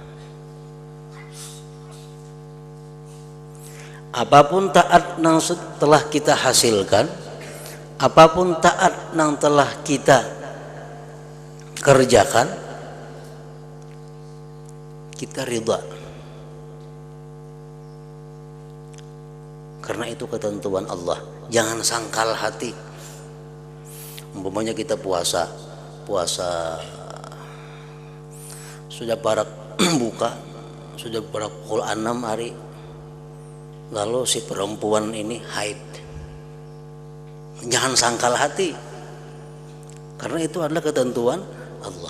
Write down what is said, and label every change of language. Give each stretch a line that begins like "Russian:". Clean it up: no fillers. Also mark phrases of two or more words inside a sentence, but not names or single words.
Indonesian: Apapun taat yang telah kita hasilkan, apapun taat yang telah kita kerjakan, kita ridha. Karena itu ketentuan Allah. Jangan sangkal hati. Umpamanya kita puasa sudah parak buka, sudah parak pukul 6 hari. Lalu si perempuan ini haid. Jangan sangkal hati, karena itu adalah ketentuan Allah.